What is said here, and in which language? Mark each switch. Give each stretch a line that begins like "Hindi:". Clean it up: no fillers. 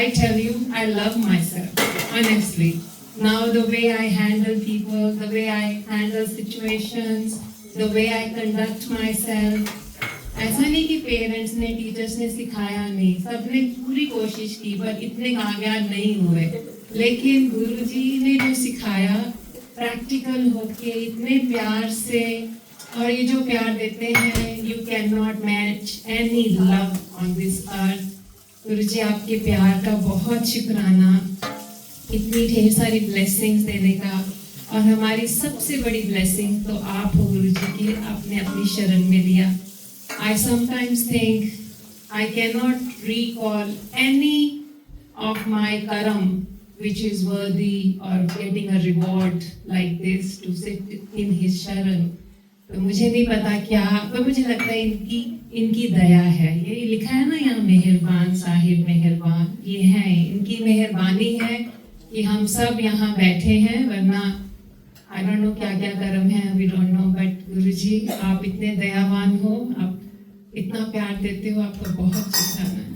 English: I tell you, I love my self honestly. Now the way I handle people, the way I handle situations, the way I conduct myself,
Hindi: ऐसा नहीं कि parents ने, teachers ने सिखाया नहीं, सबने पूरी कोशिश की पर इतने कामयाब नहीं हुए, लेकिन गुरुजी ने जो सिखाया प्रैक्टिकल होके इतने प्यार से, और ये जो प्यार देते हैं,
English: You can not match any love on this earth.
Hindi: गुरुजी आपके प्यार का बहुत शुक्राना, इतनी ढेर सारी ब्लेसिंग्स देने का, और हमारी सबसे बड़ी ब्लेसिंग तो आप हो गुरुजी की, आपने अपनी शरण में लिया।
English: I sometimes think I cannot recall any of my karam which is worthy or getting a reward like this to sit in his sharan.
Hindi: तो मुझे नहीं पता क्या, पर मुझे लगता है इनकी दया है. ये लिखा है ना यहाँ, मेहरबान साहिब मेहरबान, ये है इनकी मेहरबानी है कि हम सब यहाँ बैठे हैं, वरना
English: I don't know
Hindi: क्या क्या कर्म है,
English: We don't know.
Hindi: बट गुरुजी आप इतने दयावान हो, आप इतना प्यार देते हो, आपका बहुत शुक्राना.